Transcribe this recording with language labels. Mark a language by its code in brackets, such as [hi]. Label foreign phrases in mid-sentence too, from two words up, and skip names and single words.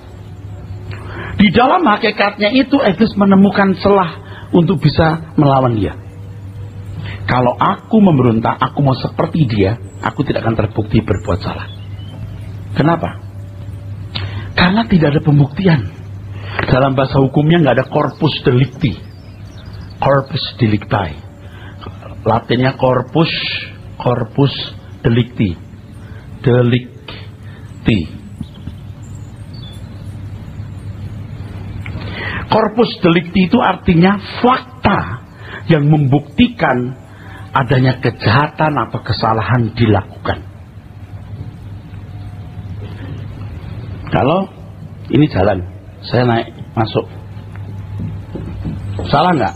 [id] Di dalam hakikatnya itu, iblis menemukan celah untuk bisa melawan dia. Kalau aku memberontak, aku mau seperti dia, aku tidak akan terbukti berbuat salah. Kenapa? Karena tidak ada pembuktian. Dalam bahasa hukumnya nggak ada [la] corpus delicti. Corpus delicti. Latinnya corpus delicti. Delicti. Corpus delicti [id] itu artinya fakta yang membuktikan adanya kejahatan atau kesalahan dilakukan. Kalau ini jalan, saya naik masuk, salah nggak?